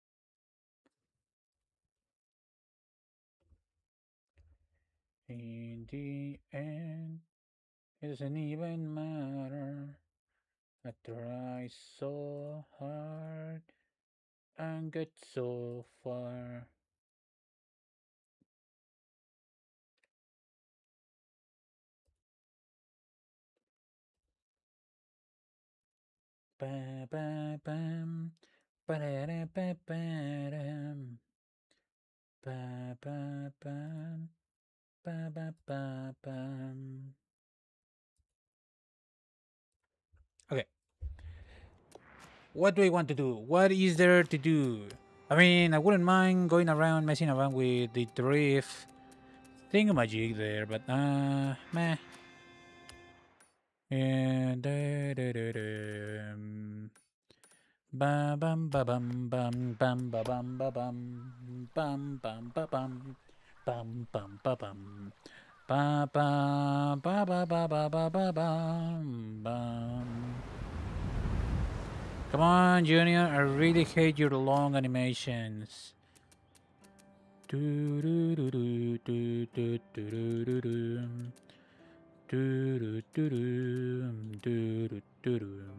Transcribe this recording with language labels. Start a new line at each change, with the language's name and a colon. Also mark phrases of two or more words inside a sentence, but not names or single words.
English: In the end, it doesn't even matter. I try so hard and get so far. Ba ba bam, ba da da ba ba dam, ba ba bam, ba ba ba bam. Okay, what do I want to do? What is there to do? I mean, I wouldn't mind going around messing around with the drift thingamajig there, but meh. And ba bam ba bam bam bam ba bam ba bam bam bam ba bam bam bam ba bam ba ba ba ba ba ba ba ba bam bam. Come on, Junior! I really hate your long animations. Do do do do do do do do do. Do do do do do do do.